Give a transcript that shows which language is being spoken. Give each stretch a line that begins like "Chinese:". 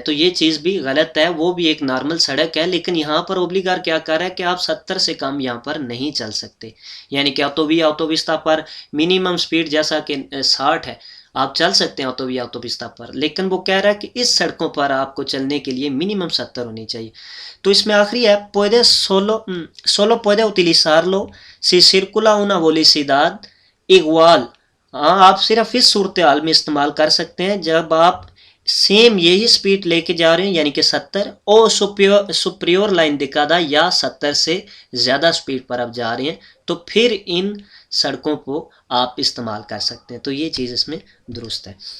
Hindi: तो ये चीज़ भी गलत है, वो भी एक नॉर्मल सड़क है, लेकिन यहाँ पर ओब्लिगार क्या कर रहा है कि आप 70 से कम यहाँ पर नहीं चल सकते। यानी कि ऑटोविस्ता पर मिनिमम स्पीड जैसा कि 60 है, आप चल सकते हैं ऑटोविस्ता पर, लेकिन वो कह रहा है कि इस सड़कों पर आपको चलने के लिए मिनिमम 70 होनी चाहिए। तो इसमें आखिरी है,
Spanish: solo puede utilizarlo si circula una velocidad igual।
Hindi: हाँ, आप सिर्फ इस सूरत हाल में इस्तेमाल कर सकते हैं जब आप सेम यही स्पीड लेके जा रहे हैं, यानी कि 70 और सुप्रियोर लाइन दिखादा, या 70 से ज़्यादा स्पीड पर आप जा रहे हैं, तो फिर इन सड़कों को आप इस्तेमाल कर सकते हैं। तो ये चीज़ इसमें दुरुस्त है।